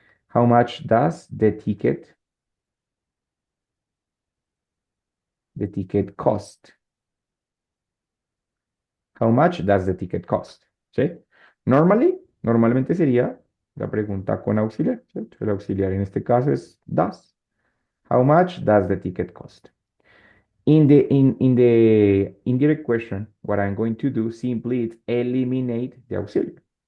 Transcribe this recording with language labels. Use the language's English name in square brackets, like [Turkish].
[English] How much does the ticket cost? How much does the ticket cost? [Spanish] ¿Sí? Normalmente sería la pregunta con auxiliar, ¿cierto? El auxiliar en este caso es does. [English] How much does the ticket cost? In the indirect question, what I'm going to do simply is eliminate the auxiliary.